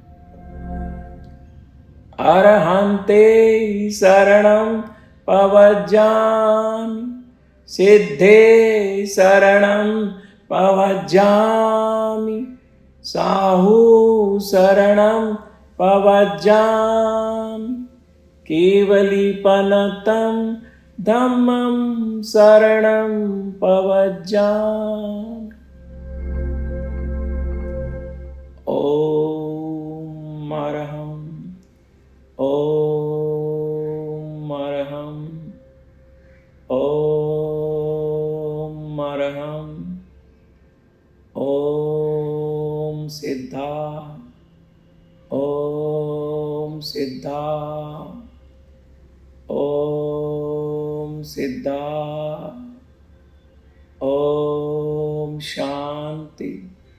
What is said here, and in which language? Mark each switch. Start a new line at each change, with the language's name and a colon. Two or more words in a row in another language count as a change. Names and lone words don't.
Prakrit languages: अरहन्ते शरणं पवज्जामि, सिद्धे शरणं पवज्जामि, साहू शरणं पवज्जामि, केवलीपनतं धम्मं शरणं पवज्जामि। ओम अरहं, ओम अरहं, ओम अरहं, ओम सिद्धा, ओम सिद्धा, ओम सिद्धा, ओम शांति।